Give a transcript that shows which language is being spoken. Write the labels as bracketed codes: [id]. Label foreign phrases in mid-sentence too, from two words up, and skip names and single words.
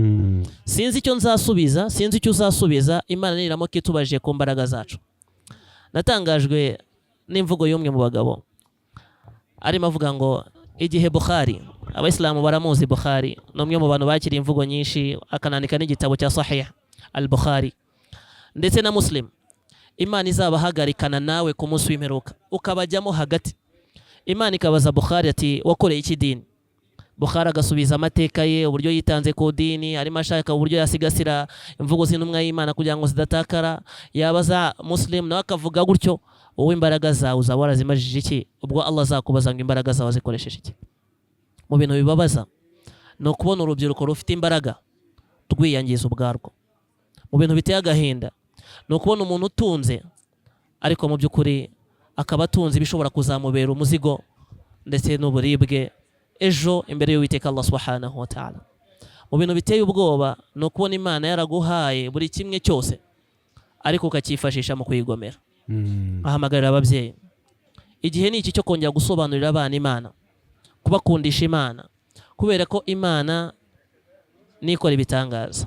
[rw] Sinzi icyo nzasubiza, sinzi icyo uzasubiza. Imana niramuka itubajije ku mbaraga zacu. Natangajwe n'imvugo y'umwe mu bagabo arimo avuga ngo igihe Bukhari, abayisilamu baramuzi Bukhari, ni umwe mu bantu bakiriye imvugo nyinshi, akanandika n'igitabo cya Sahih al-Bukhari ndetse na Muslim. Imana izabahagarikana nawe ku munsi w'imperuka, ukabajyamo hagati. Imana ikabaza Bukhari ati wakoreye iki dini? Bukhari agasubiza amateka ye, uburyo yitanze ku dini, arimo ashaka uburyo yasigasira imvugo z'intumwa y'Imana kugira ngo zidatakara. Yabaza Muslim nawe akavuga gutyo. Wowe imbaraga zawe uzaba warazimajije iki ubwo Allah azakubaza ngo imbaraga zawe zikoresheje iki? Mu bintu bibabaza ni ukubona urubyiruko rufite imbaraga rwiyangiza ubwarwo. Mu bintu biteye agahinda ni ukubona umuntu utunze ariko mu by'ukuri akaba atunze ibishobora kuzamubera umuzigo ndetse n'uburibwe ejo imbere y'Uwiteka Allah [ar] سبحانه وتعالى. [rw] Mu bintu biteye ubwoba ni ukubona Imana yaraguhaye buri kimwe cyose ariko ukacyifashisha mu kuyigomera. Ahamagarira ababyeyi, igihe ni iki cyo kongera gusobanurira abana Imana, kubakundisha Imana, kubera ko Imana nikora ibitangaza.